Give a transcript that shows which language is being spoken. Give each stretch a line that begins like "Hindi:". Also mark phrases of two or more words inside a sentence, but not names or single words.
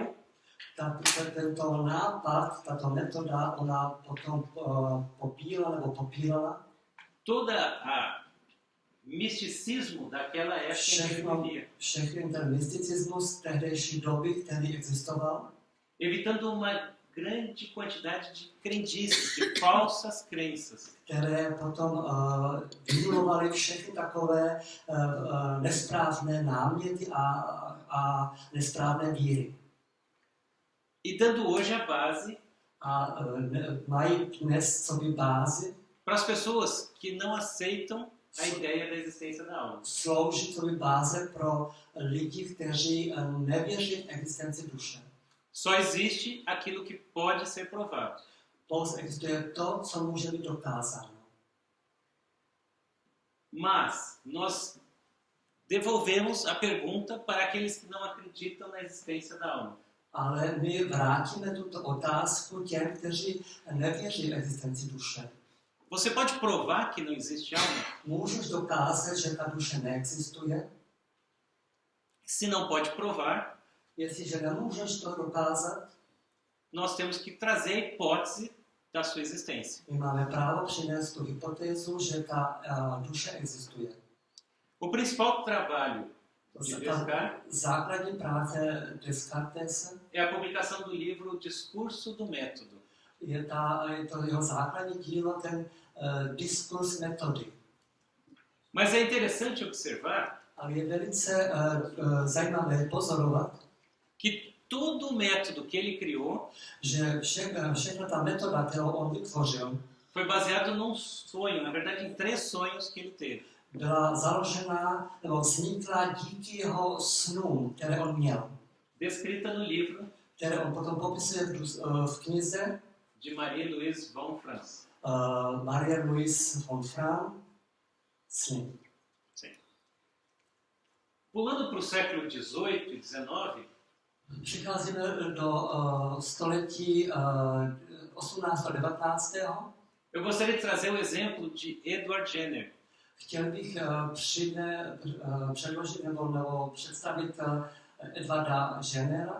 Czech: Tento nápad, tato metoda, ona potom popírala
Portuguese: toda a misticismo daquela época em que vivia,
Czech: všechny ten mysticismus tehdejší doby, který existoval,
Portuguese: evitando uma grande quantidade de crendices, de falsas crenças.
Czech: které potom vynulovaly všechny takové nesprávné náměty a nesprávné víry.
Portuguese: E dando hoje a base
Czech: A mají dnes coby bázi,
Portuguese: para as pessoas que não aceitam a ideia da existência da alma.
Czech: slouží coby báze pro lidi, kteří nevěří v existenci duše.
Portuguese: Só existe aquilo que pode ser provado.
Czech: Pouze existuje to, co může být dokázáno.
Portuguese: Mas nós devolvemos a pergunta para aqueles que não acreditam na existência da alma.
Czech: Ale my vrátíme tuto otázku těm, kteří nevěří v existenci duše.
Portuguese: Você pode provar que não existe alma?
Czech: Můžeš dokázat, že ta duše neexistuje?
Portuguese: Se não pode provar,
Czech: Jestliže nemůžeš to dokázat,
Portuguese: nós temos que trazer a hipótese da sua existência.
Czech: my máme právo přinést tu hypotézu, že ta duše existuje.
Portuguese: O principal trabalho de
Czech: Ta Descartes základní práce Descartese
Portuguese: é a publicação do livro Discurso do Método.
Czech: je to jeho základní dílo, ten diskurs metody.
Portuguese: Mas é interessante observar
Czech: Ale je velice zajímavé pozorovat,
Portuguese: que todo o método que ele criou
Czech: že všechna ta metoda, kterou on vytvořil,
Portuguese: foi baseado num sonho, na verdade em 3 sonhos que ele teve.
Czech: byla založena nebo vznikla díky jeho snům, které on měl,
Portuguese: Descrita no livro
Czech: které on potom popisuje v knize
Portuguese: de Marie-Louise von Franz.
Czech: Marie-Louise von Franz, Sny.
Portuguese: Sim. Pulando para o século XVIII e XIX,
Czech: Přicházíme do století 18. a 19.
Portuguese: eu gostaria de trazer o exemplo de Edward Jenner.
Czech: Chtěl bych předložit nebo představit Edwarda Jennera.